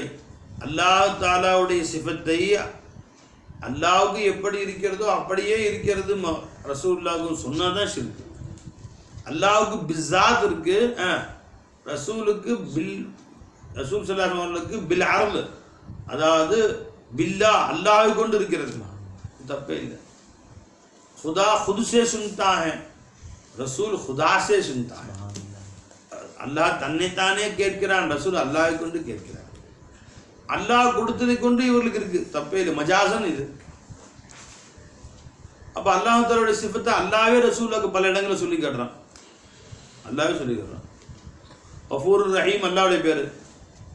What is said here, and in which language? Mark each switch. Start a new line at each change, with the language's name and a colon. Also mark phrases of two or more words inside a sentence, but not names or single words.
Tamil: அல்லாஹ் தாலாவுடைய சிஃபத்தை அல்லாஹ்வுக்கு எப்படி இருக்கிறதோ அப்படியே இருக்கிறது ரசூலுல்லாஹ்க்கு சொன்னாதான் ஷிர்க். அல்லாஹ்வுக்கு பிஸாத் இருக்கு, ரசூலுக்கு ரசூல்
Arabic: صلى الله عليه وسلم
Tamil: பில் அர்ல், அதாவது பில்லா அல்லாஹ்வை கொண்டு இருக்கிறது. தப்பே இல்லை.
Hindi: खुदा खुद से सुनता है, ரசூல் खुदा से सुनता है.
Tamil: அல்லாஹ் தன்னைத்தானே கேட்கிறான், ரசூல் அல்லாஹ்வை கொண்டு கேட்கிறார். அல்லாஹ் கொடுத்ததை கொண்டு இவர்களுக்கு இருக்கு, தப்பே இல்லை. மஜாசன் இது. அப்போ அல்லாஹ் தஆலாவுடைய சிஃபத்தை அல்லாஹ்வே ரசூலுக்கு பல இடங்களில் சொல்லி காட்டுறான். அல்லாஹ்வே சொல்லி காட்டுறான்.
Arabic: غفور رحيم
Tamil: அல்லாஹ்வுடைய பேர்.